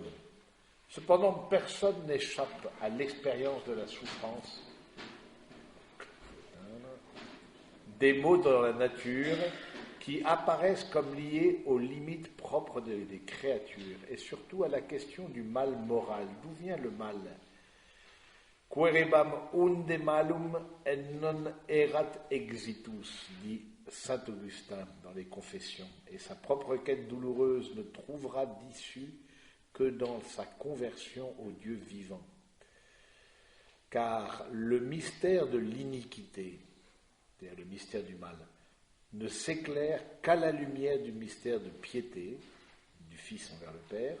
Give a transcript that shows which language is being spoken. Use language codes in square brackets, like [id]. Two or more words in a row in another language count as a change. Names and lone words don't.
[fr] Cependant, personne n'échappe à l'expérience de la souffrance. Des maux dans la nature qui apparaissent comme liés aux limites propres des créatures et surtout à la question du mal moral. D'où vient le mal? [la] Querebam unde malum et non erat exitus, [fr] dit saint Augustin dans les Confessions, et sa propre quête douloureuse ne trouvera d'issue que dans sa conversion au Dieu vivant. Car le mystère de l'iniquité, c'est-à-dire le mystère du mal, ne s'éclaire qu'à la lumière du mystère de piété du Fils envers le Père.